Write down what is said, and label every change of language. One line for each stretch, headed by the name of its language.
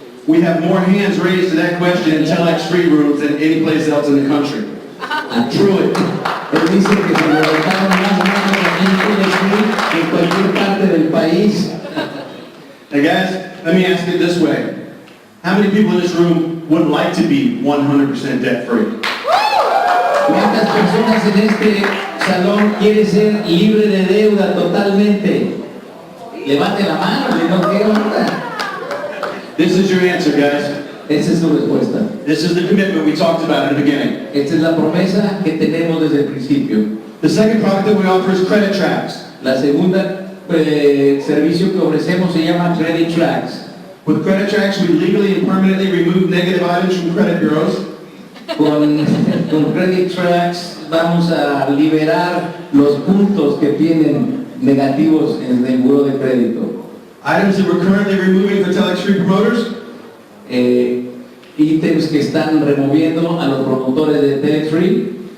English: We have more hands raised to that question in TelexFREE rooms than any place else in the country. Truly.
Spanish: Él dice que se levantaron más manos aquí en cualquier parte del país.
English: Now guys, let me ask it this way. many people in this room would like to be 100% debt-free?
Spanish: ¿Cuántas personas en este salón quieren ser libre de deuda totalmente? Levante la mano, si no quiero nada.
English: This is your answer, guys.
Spanish: Esa es su respuesta.
English: This is the commitment we talked about in the beginning.
Spanish: Esta es la promesa que tenemos desde el principio.
English: The second product that we offer is credit tracks.
Spanish: La segunda servicio que ofrecemos se llama Credit Tracks.
English: With credit tracks, we legally and permanently remove negative items from credit bureaus.
Spanish: Con Credit Tracks vamos a liberar los puntos que tienen negativos en el buro de crédito.
English: Items that we're currently removing for TelexFREE promoters.
Spanish: Ítems que están removiendo a los promotores de TelexFREE.